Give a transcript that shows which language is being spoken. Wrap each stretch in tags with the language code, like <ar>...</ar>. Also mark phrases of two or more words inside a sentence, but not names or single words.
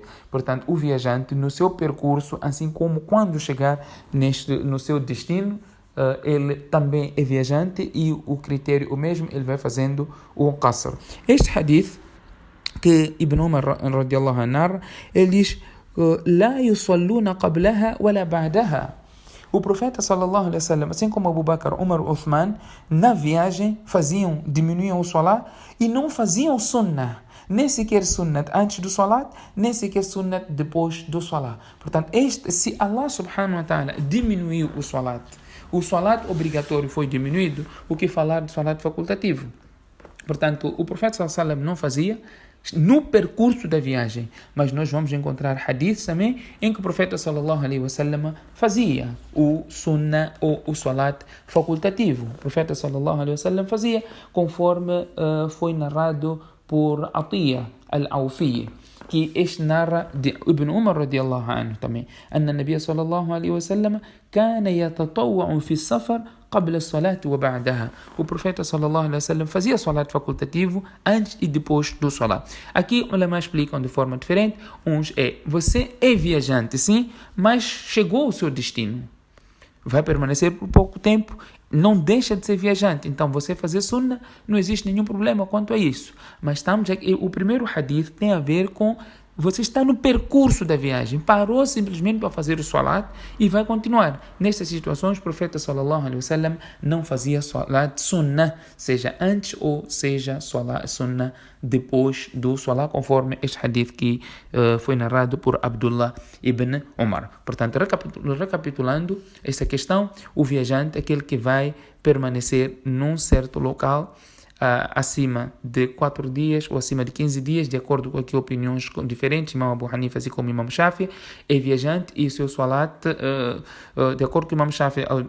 <pt>Portanto, o viajante no seu percurso, assim como quando chegar no seu destino, ele também é viajante e o critério o mesmo, ele vai fazendo o qasr. Este hadith que Ibn Umar</pt> <ar>رضي الله عنه,</ar> <pt>ele diz:</pt> <ar>"لا يصلون قبلها ولا بعدها."</ar> <pt>O profeta</pt> <ar>صلى الله عليه وسلم,</ar> <pt>assim como Abu Bakr, Umar e Uthman, na viagem diminuíam o salat e não faziam sunnah, nem sequer sunnat antes do salat, nem sequer sunnat depois do salat. Portanto, se Allah</pt> <ar>سبحانه وتعالى</ar> <pt>diminuiu o salat obrigatório foi diminuído, o que falar de salat facultativo? Portanto, o profeta</pt> <ar>صلى الله عليه وسلم</ar> <pt>não fazia no percurso da viagem, mas nós vamos encontrar hadiths também em que o profeta</pt> <ar>صلى الله عليه وسلم</ar> <pt>fazia o sunnah ou o salat facultativo. O profeta</pt> <ar>صلى الله عليه وسلم</ar> <pt>fazia conforme foi narrado por Atiyah al-Awfi, que este narra de Ibn Umar</pt> <ar>رضي الله عنه também, أن النبي صلى الله عليه وسلم كان يتطوع في السفر قبل الصلاة وبعدها.</ar> <pt>O profeta</pt> <ar>صلى الله عليه وسلم</ar> <pt>fazia salat facultativo antes e depois do salat. Aqui os ulama explicam de forma diferente. Uns você é viajante, sim, mas chegou ao seu destino. Vai permanecer por pouco tempo, não deixa de ser viajante. Então, você fazer sunnah, não existe nenhum problema quanto a isso. Mas estamos aqui, o primeiro hadith tem a ver com você está no percurso da viagem, parou simplesmente para fazer o salat e vai continuar. Nestas situações, o profeta</pt> <ar>صلى الله عليه وسلم</ar> <pt>não fazia salat sunnah, seja antes ou seja salat sunnah depois do salat, conforme este hadith que foi narrado por Abdullah ibn Umar. Portanto, recapitulando esta questão, o viajante é aquele que vai permanecer num certo local acima de 4 dias ou acima de 15 dias, de acordo com aqui opiniões diferentes, Imam Abu Hanifa assim como Imam Shafi, é viajante e o seu salat, de acordo com Imam Shafi,</pt>